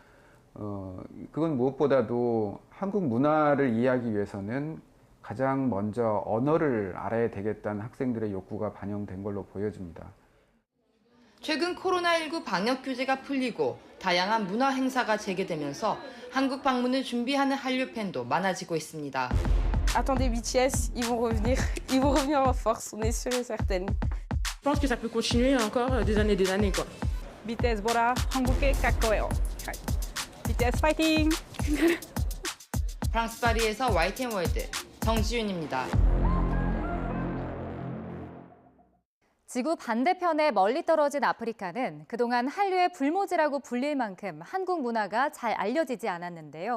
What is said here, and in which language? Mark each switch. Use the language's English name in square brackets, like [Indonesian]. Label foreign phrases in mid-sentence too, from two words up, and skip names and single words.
[Korean] 그건 무엇보다도 한국 문화를 이해하기 위해서는 가장 먼저 언어를 알아야 되겠다는 학생들의 욕구가 반영된 걸로 보여집니다. 최근 코로나19 방역 규제가 풀리고 다양한 문화 행사가 재개되면서 한국 방문을 준비하는 한류 팬도 많아지고 있습니다. [French] Attendez BTS, ils vont revenir en force, on est sûr et certaine. Je pense que ça peut continuer encore des années quoi. [Korean] BTS 보라 한국에 갈 거예요. BTS 파이팅! 프랑스 파리에서 YTN월드 정지윤입니다. 지구 반대편에 멀리 떨어진 아프리카는 그동안 한류의 불모지라고 불릴 만큼 한국 문화가 잘 알려지지 않았는데요.